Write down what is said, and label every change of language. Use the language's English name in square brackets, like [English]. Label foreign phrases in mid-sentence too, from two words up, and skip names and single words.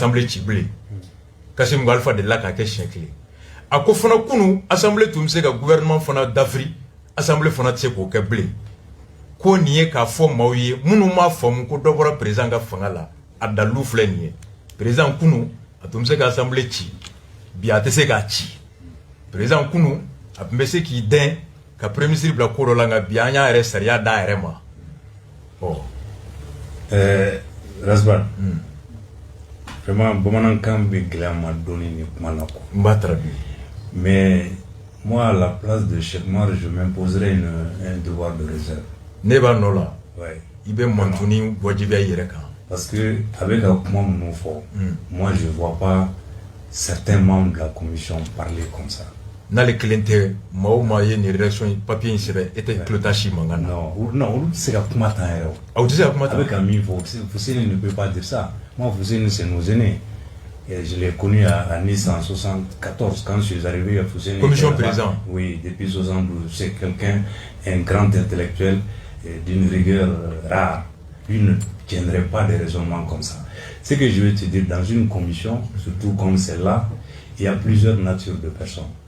[Bambara] assemblée ci bilen Kassim Alpha delila k'a kɛ siɲɛ kelen a ko fana kunu assemblée tun bɛ se ka gouvernement fana dafiri assemblée fana tɛ se k'o kɛ bilen ko nin ye k'a fɔ maaw ye minnu m'a faamu ko dɔ bɔra président ka fanga la a dalilu filɛ nin ye président kunu a tun bɛ se ka assemblée ci bi a tɛ se k'a ci président kunu a tun bɛ se k'i dɛn ka [French] premier ministre [Bambara] bila ko dɔ la nka bi an y'a yɛrɛ sariya d'a yɛrɛ ma Rasban vraiment bamanankan bɛ gɛlɛya ma dɔɔni ni kuma la quoi. N b'a traduire. [French] Mais moi à la place de Cheikh Mar je m'imposerais un devoir de réserve. [Bambara] Ne b'a nɔ la. [French] Ouais. [Bambara] I bɛ mantuni wajibiya i yɛrɛ kan. [French] Parce que avec [Bambara] ka kuma minnu fɔ [French] moi je vois pas certains membres de la commission parler comme ça. [Bambara] N'ale kelen tɛ maa o maa ye nin [French] rédaction papier [Bambara] in sɛbɛn e tɛ tulo t'a si mankan na. Non olu tɛ se ka kuma tan yɛrɛ o. Aw tɛ se ka kuma tan. A bɛ ka min fɔ Fuseni [French] ne peut pas dire ça. Moi Fuseni c'est nos aînés. Et je l'ai connu à Nice en 74 quand je suis arrivé à Fuseni. Commission président. Oui, depuis 72. C'est quelqu'un, un grand intellectuel d'une rigueur rare. Lui ne tiendrait pas des raisonnements comme ça. Ce que je veux te dire, dans une commission, surtout comme celle-là, il y a plusieurs natures de personnes.